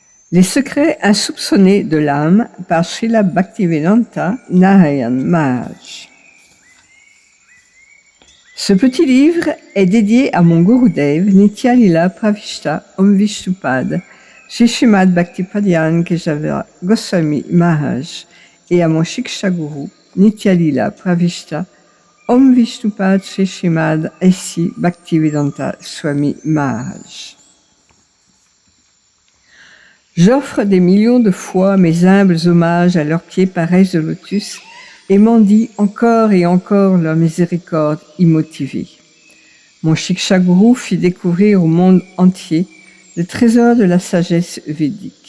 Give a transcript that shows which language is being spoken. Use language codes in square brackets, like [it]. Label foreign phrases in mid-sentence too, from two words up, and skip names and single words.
[fr] Les secrets insoupçonnés de l'âme par Srila Bhaktivedanta Narayan Maharaj. Ce petit livre est dédié à mon Gurudev Nitya Lila Pravishta Om Vishnupad, Shri Srimad Bhaktivedanta Keshava Goswami Maharaj et à mon Shiksha Guru Nitya Lila Pravishta Om Vishnupad Shri Srimad A.C. Bhaktivedanta Swami Maharaj. J'offre des millions de fois mes humbles hommages à leurs pieds pareils de lotus et mendie encore et encore leur miséricorde immotivée. Mon Shiksha Guru fit découvrir au monde entier le trésor de la sagesse védique.